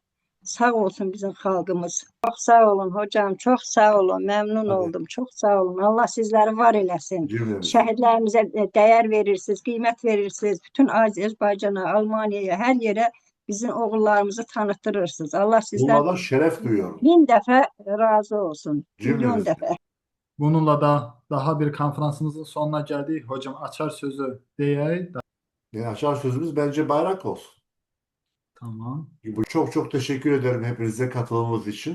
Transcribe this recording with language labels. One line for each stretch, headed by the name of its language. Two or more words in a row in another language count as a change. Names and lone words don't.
Azerbaijani: Sağ olsun bizim xalqımız. Çox sağ olun hocam, çox sağ olun, məmnun oldum, çox sağ olun. Allah sizləri var eləsin. Şəhidlərimizə dəyər verirsiniz, qiymət verirsiniz. Bütün Azərbaycana, Almaniyaya, hər yerə bizim oğullarımızı tanıtırırsınız. Allah sizden
Turkish: Bunlardan şeref duyuyorum.
Azerbaijani: 1000 dəfə razı olsun. Milyon
Turkish: Cümlenizden.
Azerbaijani: dəfə.
Turkish: Bununla da daha bir konferansımızın sonuna geldik. Hocam
Azerbaijani: açar sözü
Turkish: diyeyim. Yani
Azerbaijani: açar sözümüz
Turkish: bence bayrak olsun. Tamam. Çok çok teşekkür ederim hepinize katılımınız için.